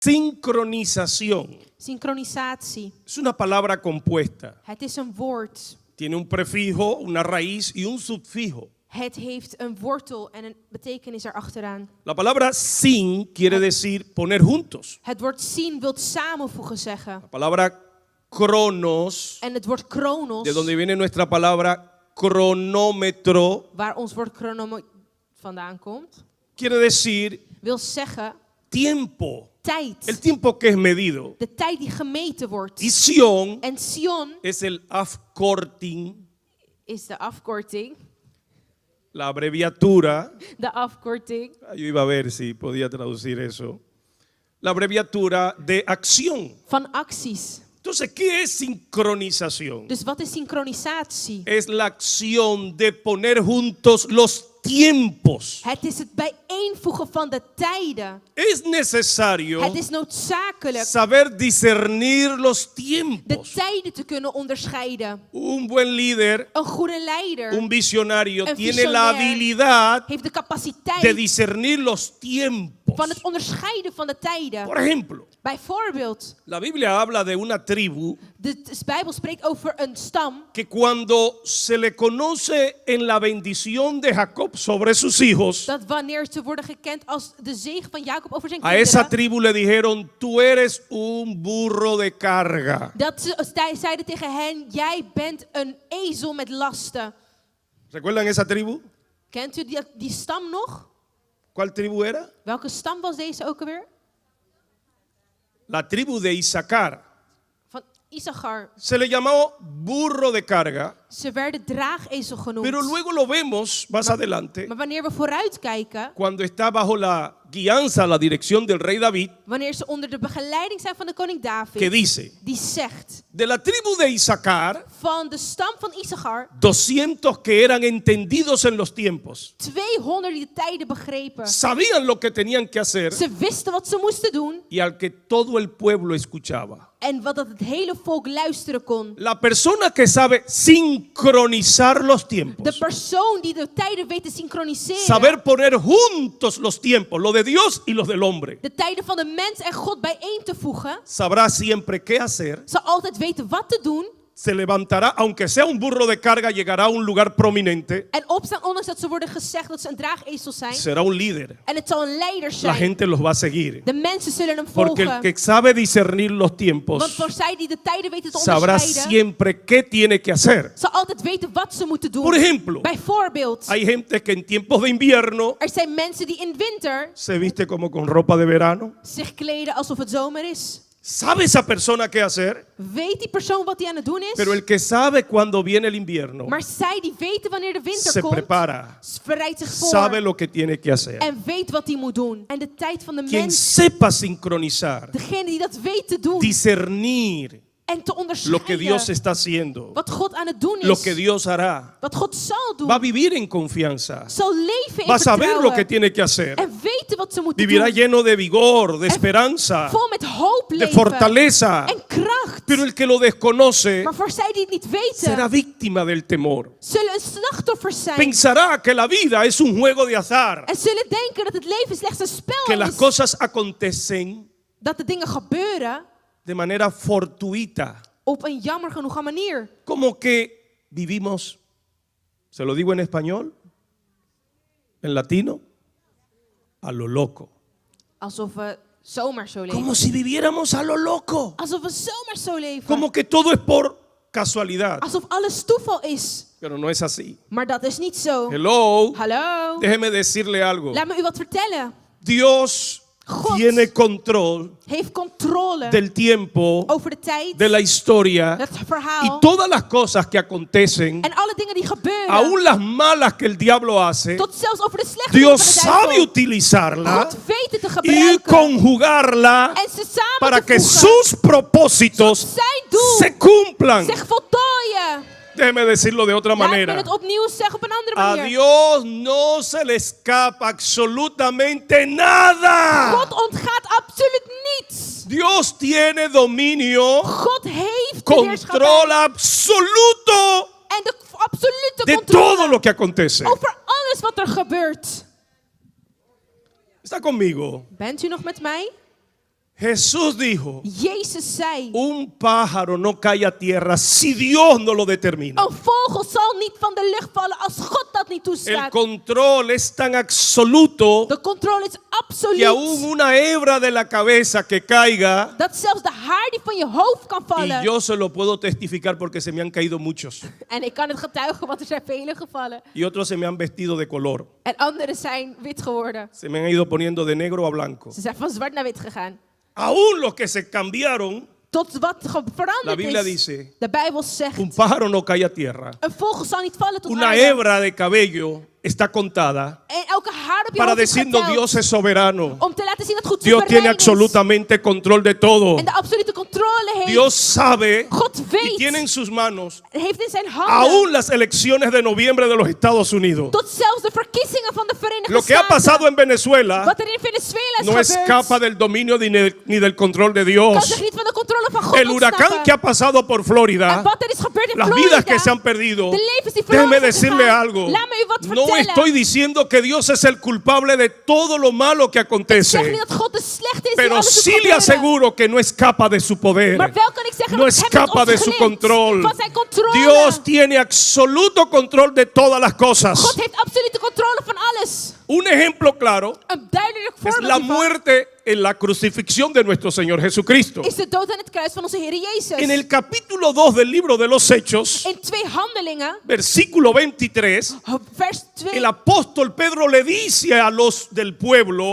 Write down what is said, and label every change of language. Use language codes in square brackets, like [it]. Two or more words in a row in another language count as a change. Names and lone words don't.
[es] Sincronización. [nl] Synchronisatie. [es] Es una palabra compuesta. [nl] Het is een woord. [es] Tiene un prefijo, una raíz y un subfijo. [nl] Het heeft een wortel en een betekenis erachteraan. [es] La palabra sin quiere decir poner juntos. [nl] Het woord zien wil samenvoegen zeggen. [es] La palabra cronos, [nl] En het woord chronos, [es] de donde viene nuestra palabra cronómetro, [nl] waar ons woord chronomo vandaan komt, [es] quiere decir [nl] wil zeggen [es] tiempo. [nl] tijd. [es] El tiempo que es medido. [nl] De tijd die gemeten wordt. [es] Y Sion [nl] En Sion [es] es el afkorting, [nl] is de afkorting. [es] la abreviatura. [nl] De afkorting [es] Yo iba a ver si podía traducir eso. La abreviatura de acción. [nl] van acties. [es] Entonces, ¿qué es sincronización? [nl] Dus wat is synchronisatie? [es] Es la acción de poner juntos los tiempos. [nl] Het is het bijeenvoegen van de tijden. [es] Es necesario [nl] Het is noodzakelijk [es] saber discernir los [nl] de [es] tiempos. [nl] tijden te kunnen onderscheiden. [es] Un buen líder, [nl] Een goede leider [es] un visionario, [nl] Een [es] tiene la [nl] visionair [es] habilidad [nl] heeft de [es] de [nl] capaciteit [es] discernir los tiempos. [nl] van het onderscheiden van de [es] Por [nl] tijden. [es] ejemplo, [nl] Bijvoorbeeld, [es] la Biblia habla de una tribu [nl] de Bijbel spreekt over een stam [es] que cuando se le conoce en la bendición de Jacob sobre sus hijos, [nl] dat wanneer ze worden gekend als de zegen van Jacob over zijn [es] a esa [nl] kinderen, [es] tribu le dijeron, tú eres un burro de carga. [nl] dat ze zeiden tegen hen, jij bent een ezel met lasten. [es] ¿Recuerdan esa tribu? [nl] Kent u die stam nog? [es] ¿Cuál tribu era? [nl] Welke stam was deze ook alweer? [es] La tribu de Isaacar. [nl] Van Issachar. [es] Se le llamó burro de carga, [nl] Ze werden draagezel genoemd. [es] pero luego lo vemos más adelante, [nl] Maar wanneer we vooruitkijken, [es] cuando está bajo la guianza, la dirección del rey David, [nl] wanneer ze onder de begeleiding zijn van de koning [es] que [nl] David, [es] dice, [nl] die zegt, [es] de la tribu de Isaacar, [nl] van de stam van Issachar, [es] 200 que eran entendidos en los tiempos, [nl] 200 die de tijden begrepen. [es] sabían lo que tenían que hacer [nl] Ze wisten wat ze moesten doen [es] y al que todo el pueblo escuchaba. [nl] en wat dat het hele volk luisteren kon. [es] La persona que sabe sincronizar los [nl] De [es] tiempos, [nl] persoon die de tijden weet te synchroniseren, [es] saber poner juntos los tiempos, lo de Dios y los del hombre, [nl] de tijden van de mens en God bijeen te voegen, [es] sabrá siempre qué hacer. [nl] zal altijd weten wat te doen [es] Se levantará, aunque sea un burro de carga, llegará a un lugar prominente. [nl] en opstaan, ondanks dat ze worden gezegd dat ze een draagezel zijn. [es] Será un líder. [nl] En het zal een leider [es] La [nl] zijn. [es] gente los va a seguir. [nl] De mensen zullen hem [es] Porque el [nl] volgen. [es] que sabe discernir los [nl] Want [es] tiempos [nl] voor zij die de tijden weten te [es] sabrá [nl] onderscheiden, [es] siempre qué tiene que hacer. [nl] zal altijd weten wat ze moeten doen. [es] Por ejemplo, [nl] Bijvoorbeeld, [es] hay gente que en tiempos de invierno [nl] er zijn mensen die in winter [es] se viste como con ropa de verano. [nl] zich kleden alsof het zomer is. [es] ¿Sabe esa persona qué hacer? [nl] Weet die persoon wat hij aan het doen is? [es] Pero el que sabe cuando viene el invierno [nl] Maar zij die weten wanneer de winter [es] se [nl] komt, [es] prepara, [nl] bereidt zich voor [es] sabe lo que tiene que hacer. [nl] en weet wat hij moet doen. En de tijd van de [es] Quien [nl] mens, [es] sepa sincronizar, [nl] degene die dat weet te doen [es] discernir [nl] en te [es] lo que Dios [nl] onderscheiden [es] está haciendo, [nl] wat God aan het doen [es] lo [nl] is, [es] que Dios hará, [nl] wat God zal doen, [es] va a vivir en confianza, [nl] zal leven in [es] va a saber lo que [nl] vertrouwen [es] tiene que hacer, [nl] en weten wat ze moeten [es] vivirá [nl] doen. [es] lleno de vigor, de esperanza, [nl] Vol met hoop [es] de [nl] leven [es] fortaleza. [nl] en kracht. [es] Pero el que lo desconoce [nl] Maar voor zij die het niet [es] será [nl] weten, [es] víctima del temor. [nl] zullen een slachtoffer zijn. [es] Pensará que la vida es un juego de azar, [nl] En zullen denken dat het leven slechts een [es] que [nl] spel [es] las [nl] is. [es] cosas acontecen [nl] Dat de dingen gebeuren [es] de manera fortuita, [nl] op een jammer genoeg manier. [es] como que vivimos, se lo digo en español, en latino, a lo loco. [nl] Alsof we zomaar zo leven. [es] Como si viviéramos a lo loco. [nl] Alsof we zomaar zo leven. [es] Como que todo es por casualidad. [nl] Alsof alles toeval is. [es] Pero no es así. [nl] Maar dat is niet zo. [es] Hello. [nl] Hallo. [es] Déjeme decirle algo. [nl] Laat me u wat vertellen. [es] Dios [nl] God [es] tiene control [nl] heeft controle [es] del tiempo, [nl] over de tijd, [es] de la historia [nl] het [es] y [nl] verhaal [es] todas las cosas que acontecen, [nl] en alle dingen die gebeuren. [es] aún las malas que el diablo hace. [nl] Tot zelfs over de slechte dingen [es] Dios [nl] van de [es] sabe [nl] duivel. [es] utilizarla [nl] God weet het te [es] y [nl] gebruiken. [es] conjugarla [nl] En ze samen [es] para [nl] te [es] que [nl] voegen. [es] sus propósitos [nl] Zijn doel [es] se cumplan. [nl] zich voltooien. [es] Déjeme decirlo de otra [nl] Laat me [es] manera. [nl] het opnieuw zeggen op een andere [es] A [nl] manier. [es] Dios no se le escapa absolutamente nada. [nl] God ontgaat absoluut niets. [es] Dios tiene dominio, [nl] God heeft de [es] control [nl] heerschappij [es] absoluto [nl] en de absolute [es] de [nl] controle [es] todo lo que acontece. [nl] over alles wat er gebeurt. [es] ¿Está conmigo? [nl] Bent u nog met mij? [es] Jesús dijo, [nl] Jezus zei, [es] un pájaro no cae a tierra si Dios no lo determina. [nl] een vogel zal niet van de lucht vallen als God dat niet [es] El [nl] toestaat. [es] control es tan absoluto [nl] De controle is [es] que aún [nl] absoluut. [es] una hebra de la cabeza que caiga, [nl] Dat zelfs de haar die van je hoofd kan [es] y [nl] vallen. [es] yo se lo puedo testificar porque se me han caído muchos, [nl] En ik kan het getuigen, want er zijn vele gevallen. [es] y otros se me han vestido de color, [nl] En anderen zijn wit geworden. [es] se me han ido poniendo de negro a blanco. [nl] Ze zijn van zwart naar wit gegaan. [es] Aún los que se cambiaron, [nl] Tot wat [es] la [nl] veranderd [es] Biblia [nl] is. [es] dice, [nl] De Bijbel zegt, [es] un pájaro no cae a tierra. [nl] een vogel zal niet vallen tot [es] Una [nl] aarde. [es] hebra de cabello está contada [nl] En elke haar op je [es] para [nl] hoofd is [es] decirnos [nl] geteld. [es] Dios es soberano. [nl] Om te laten zien dat God [es] Dios tiene [nl] soeverein is. [es] absolutamente control de todo. [nl] En de absolute controle heeft. [es] Dios sabe [nl] God [es] y [nl] weet. [es] tiene en sus manos [nl] Heeft in zijn handen. [es] aún las elecciones de noviembre de los Estados Unidos. [nl] Tot zelfs de verkiezingen van de Verenigde [es] Lo que ha [nl] Staten. [es] pasado en Venezuela [nl] Wat er in Venezuela is [es] no [nl] gebeurd. [es] escapa del dominio ni del control de [nl] Kan [es] Dios. [nl] zich niet van de controle van God [es] El huracán [nl] ontsnappen. [es] que ha pasado por [nl] En [es] Florida, [nl] wat er is gebeurd in [es] las [nl] Florida. [es] vidas que se han perdido, [nl] De levens die verloren [es] déjeme [nl] zijn [es] decirle [nl] gegaan. [es] algo. [nl] Laat me u wat [es] No [nl] vertellen. [es] estoy diciendo que Dios es el culpable de todo lo malo que [nl] Ik zeg [es] acontece, [nl] niet dat God de slechte is die [es] pero [nl] alles doet [es] sí le [nl] gebeuren. [es] aseguro que no escapa de su poder. [nl] Maar wel kan ik zeggen [es] No [nl] dat hem [es] escapa de [nl] het [es] su [nl] ontglipt [es] control. [nl] van zijn controle. [es] Dios tiene absoluto control de todas las [nl] God [es] cosas. [nl] heeft absolute controle van alles. [es] Un ejemplo claro [nl] Een duidelijk [es] es [nl] voorbeeld [es] la [nl] hiervan [es] muerte en la crucifixión de nuestro Señor Jesucristo. [nl] is de dood aan het kruis van onze Heer Jezus. [es] En el capítulo 2 del libro de los Hechos, [nl] In 2 Handelingen, [es] versículo 23, [nl] vers 2, [es] el apóstol Pedro le dice a los del pueblo,